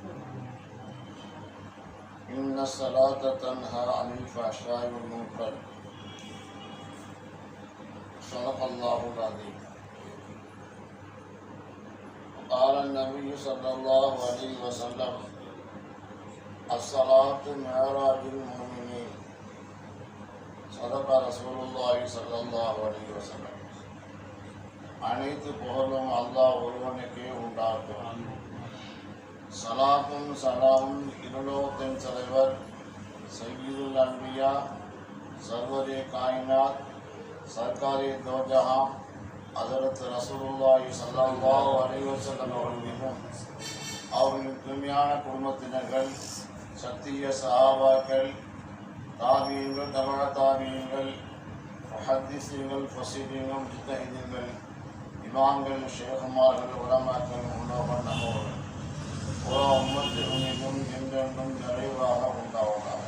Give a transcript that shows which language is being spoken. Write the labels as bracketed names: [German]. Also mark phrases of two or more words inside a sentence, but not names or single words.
[Arabic] إن الصلاة تنهى عن الفحشاء والمنكر صدق الله العظيم. قال النبي صلى الله عليه وسلم الصلاة معراج المؤمنين صدق رسول الله صلى الله عليه وسلم. [Tamil] அனைத்து புகழும் அல்லாஹ் ஒருவனுக்கே உண்டாகும். சலாத்தும் சலாமும் இருலோகத்தின் தலைவர் [Arabic] سيد الأنبياء [Urdu] سرور کائنات سرکار [Tamil] தோஜஹாம் ஹஜரத் [Arabic] رسول الله صلى الله عليه وسلم [Tamil] அவர்கள் மீதும் அவர்களின் தூய்மையான குடும்பத்தினர்கள் சத்திய சஹாபாக்கள் தாபியீன்கள் தபா தாபியீன்கள் முஹத்திஸீன்கள் ஃபஸீஹீன்கள் முஜ்தஹிதீன்கள் இமாம்கள் ஷேகுமார்கள் உலமாக்கள் முன்னோர்கள் நம்மவர்கள் புற உம்மத்திலும் என்றென்றும் நிறைவாக உண்டாவதாக.